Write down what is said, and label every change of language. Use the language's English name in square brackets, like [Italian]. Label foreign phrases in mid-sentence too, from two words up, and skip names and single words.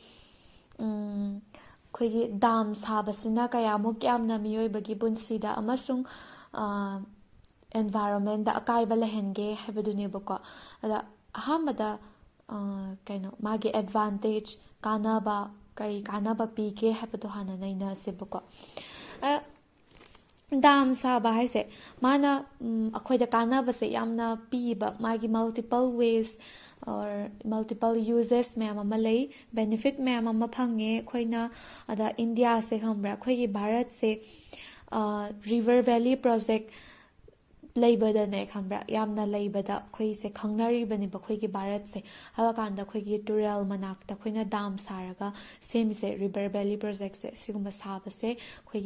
[Manipuri] ꯑꯩꯈꯣꯏꯒꯤ ꯗꯥꯝ ꯁꯥꯕꯁꯤꯅ ꯀꯌꯥꯃꯨꯛ ꯌꯥꯝꯅ ꯃꯤꯑꯣꯏꯕꯒꯤ ꯄꯨꯟꯁꯤꯗ ꯑꯃꯁꯨꯡ ꯑꯦꯟꯚꯥꯏꯔꯣꯟꯃꯦꯟꯗ ꯑꯀꯥꯏꯕ ꯂꯩꯍꯟꯒꯦ ꯍꯥꯏꯕꯗꯨꯅꯦꯕꯀꯣ ꯑꯗ ꯑꯍꯥꯟꯕꯗ ꯃꯥꯒꯤ ꯑꯦꯗꯚꯥꯟꯇꯦꯖ ꯀꯥꯟꯅꯕ ꯀꯩ ꯀꯥꯟꯅꯕ ꯄꯤꯒꯦ ꯍꯥꯏꯕꯗꯣ ꯍꯥꯟꯅ ꯅꯩꯅꯁꯦꯕꯀꯣ ꯗꯥꯝ ꯁꯥꯕ ꯍꯥꯏꯁꯦ ꯃꯥꯅ ꯑꯩꯈꯣꯏꯗ ꯀꯥꯟꯅꯕꯁꯦ ꯌꯥꯝꯅ ꯄꯤꯕ ꯃꯥꯒꯤ [English] multiple ways or multiple uses [Manipuri] ꯃꯌꯥꯝ ꯑꯃ ꯂꯩ ꯕꯦꯅꯤꯐꯤꯠ ꯃꯌꯥꯝ ꯑꯃ ꯐꯪꯉꯦ ꯑꯩꯈꯣꯏꯅ ꯑꯗ ꯏꯟꯗꯤꯌꯥꯁꯦ ꯈꯪꯕ꯭ꯔꯥ ꯑꯩꯈꯣꯏꯒꯤ ꯚꯥꯔꯠꯁꯦ [English] river valley project [Manipuri] ꯂꯩꯕꯗꯅꯦ ꯈꯪꯕ꯭ꯔꯥ ꯌꯥꯝꯅ ꯂꯩꯕꯗ ꯑꯩꯈꯣꯏꯁꯦ ꯈꯪꯅꯔꯤꯕꯅꯦꯕ ꯑꯩꯈꯣꯏꯒꯤ ꯚꯥꯔꯠꯁꯦ ꯍꯥꯏꯕ ꯀꯥꯟꯗ ꯑꯩꯈꯣꯏꯒꯤ ꯇꯨꯔꯦꯜ ꯃꯅꯥꯛꯇ ꯑꯩꯈꯣꯏꯅ ꯗꯥꯝ ꯁꯥꯔꯒ ꯁꯦꯝꯃꯤꯁꯦ [English] river valley projectse [Manipuri] ꯁꯤꯒꯨꯝꯕ ꯁꯥꯕꯁꯦ ꯑꯩꯈꯣꯏꯒꯤ